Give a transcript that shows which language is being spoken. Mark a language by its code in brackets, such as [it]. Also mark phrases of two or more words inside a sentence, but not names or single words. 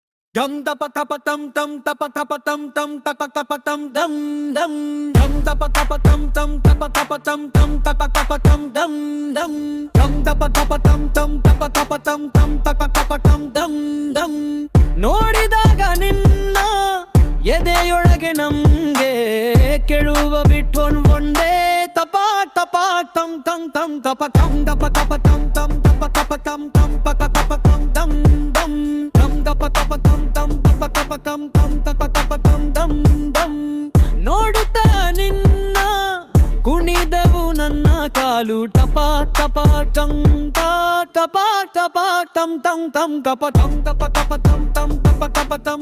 [kn] Dum da pa ta pa tum ta pa ta pa tum ta pa ta pa tum dum dum dum da pa ta pa tum ta pa ta pa tum ta pa ta pa tum dum dum dum da pa ta pa tum ta pa ta pa tum ta pa ta pa tum dum dum ನೋಡಿದಾಗ ನಿನ್ನ ಎದೆಯೊಳಗೆ ನಮ್ಗೆ ಕೆಳುವ ಬಿಟ್ಟೊನ್ ಒಂದೇ ತಪ ತಪ ತಂ ತಂ ತಂ ತಪ ತಂ ದಪ ತಪ ತಂ ತಂ ತಪ ತಪ ತಂ ತಂ ಪಕ ತಪ ತಂ ದಂ ದಂ ತಂ ದಪ ತಪ ತಂ ತಂ ತಪ ತಪ ತಂ ತಂ ತಪ ತಪ ತಂ ದಂ ದಂ ನೋಡುತ್ತಾ ನಿನ್ನ ಕುಣಿದವು ನನ್ನ ಕಾಲು ಟಪ ಟಪ ಟಂ ತಾ ಟಪ ಟಪ ಟಂ ಟಂ ಟಂ ಕಪ ಟಂ ಟಪ ಟಪ ಟಂ ಟಂ ಟಪ ಟಪ ಟಂ